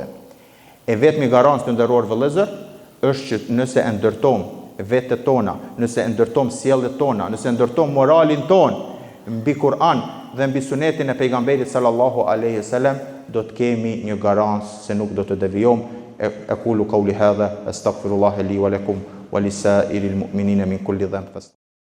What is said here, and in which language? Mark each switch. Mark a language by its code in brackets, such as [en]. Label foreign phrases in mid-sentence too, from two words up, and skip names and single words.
[sq] E vetmi garancë të nderuar vëllezër është që nëse e ndërtojmë vetët tona, nëse e ndërtojmë sjelljet tona, nëse e ndërtojmë moralin ton mbi Kur'an dhe mbi sunetin e pejgamberit [ar] صلى الله عليه وسلم, [sq] do të kemi një garancë se nuk do të devijojmë. [ar] أقول قولي هذا أستغفر الله لي ولكم ولسائر المؤمنين من كل ذنب.